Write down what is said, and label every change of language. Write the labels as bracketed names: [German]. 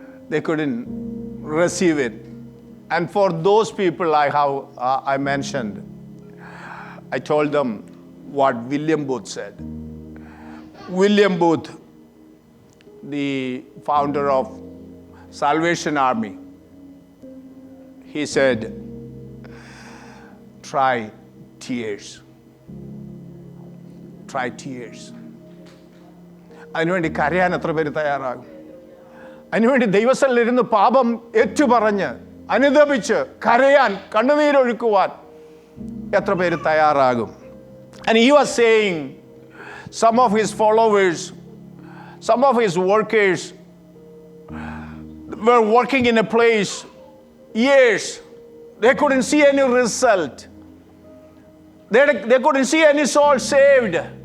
[English] They couldn't receive it. And for those people I mentioned, I told them what William Booth said. William Booth, the founder of Salvation Army, he said, try tears. Try tears. [Malayalam] അതിനുവേണ്ടി കരയാൻ എത്ര പേര് തയ്യാറാകും? അതിനുവേണ്ടി ദൈവസന്നിധിയിലിരുന്ന് പാപം ഏറ്റുപറഞ്ഞ് അനുതപിച്ച് കരയാൻ, കണ്ണുനീരൊഴുക്കുവാൻ എത്ര പേര് തയ്യാറാകും? [English] And he was saying some of his followers, some of his workers were working in a place years. They couldn't see any result. They couldn't see any soul saved.